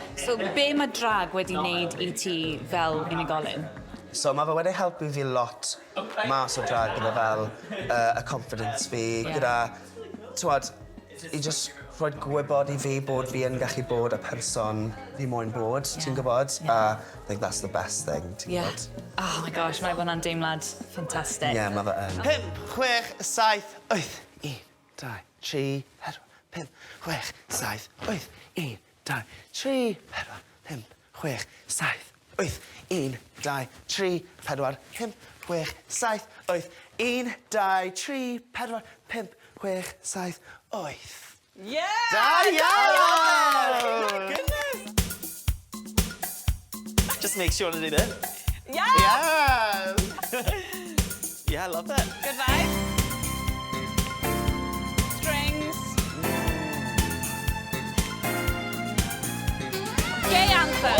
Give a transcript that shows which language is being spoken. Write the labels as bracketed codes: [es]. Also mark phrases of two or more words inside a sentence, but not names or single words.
[cy] So, be mae drag wedi wneud I ti fel unigolyn? So mae fe wedi helpu fi lot mas o drag gyda fel y confidence fi, gyda, t'wod, I just rhoi gwybod I fi bod fi yn gallu bod y person fi moyn bod, ti'n gwybod? [en] I think that's the best thing, [cy] ti'n gwybod? [en] Oh my gosh, [cy] mae hwnna'n deimlad ffantastig. Yeah, mae fe yn. 5, 6, 7, 8, 1, 2, 3, 4, 5, 6, 7, 8, 1, 2, 3, 4, 5, 6, 7, 8, 1, 2, 3, 4, 5, 6, 7, 8, 1, 2, 3, 4, 5, 6, 7, 8. Yeah! Da iawn! [en] Goodness! Just make sure to do that. Yeah! Yes! Yeah, I love that. Good vibe. Strings. Gay anthem.